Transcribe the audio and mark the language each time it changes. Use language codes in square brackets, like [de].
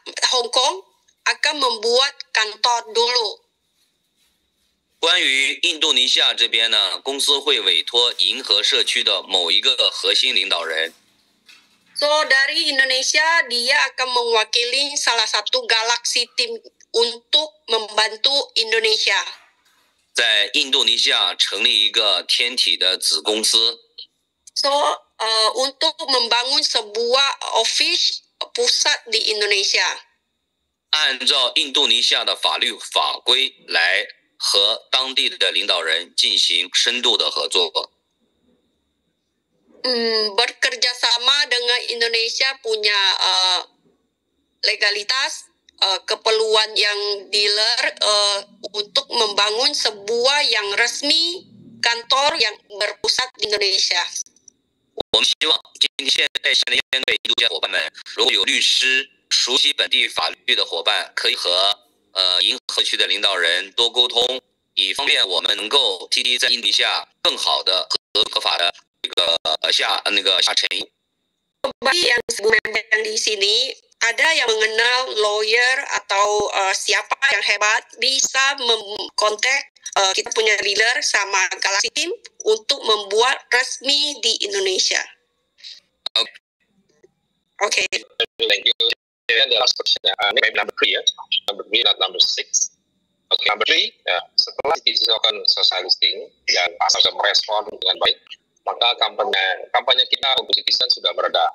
[id] Hong Kong akan membuat kantor dulu. [zh] 关于印度尼西亚这边呢，公司会委托银河社区的某一个核心领导人。 [id] So dari Indonesia dia akan mewakili salah satu Galaxy Team untuk membantu Indonesia. [zh] 在印度尼西亚成立一个天体的子公司。 [id] So untuk membangun sebuah office pusat di Indonesia. [zh] 按照印度尼西亚的法律法规来和当地的领导人进行深度的合作。 [id] Bekerja sama dengan Indonesia punya legalitas, keperluan yang dealer untuk membangun sebuah yang resmi kantor yang berpusat di Indonesia. [zh] 我们希望今天现在的印度家伙伴们，如果有律师熟悉本地法律的伙伴，可以和银河区的领导人多沟通，以方便我们能够 TT 在印度下更好的合法的这个下沉。 [id] Bagi yang memang di sini ada yang mengenal lawyer atau siapa yang hebat bisa mengkontak kita punya dealer sama Galaxy Team untuk membuat resmi di Indonesia. [en] Okay. Thank you. And the last question, maybe number 3 ya. Number 3, not number 6. Okay, number 3, [id] ya, setelah CTC melakukan social listing dan pasar sudah merespon dengan baik, maka kampanye kita untuk citizen sudah mereda.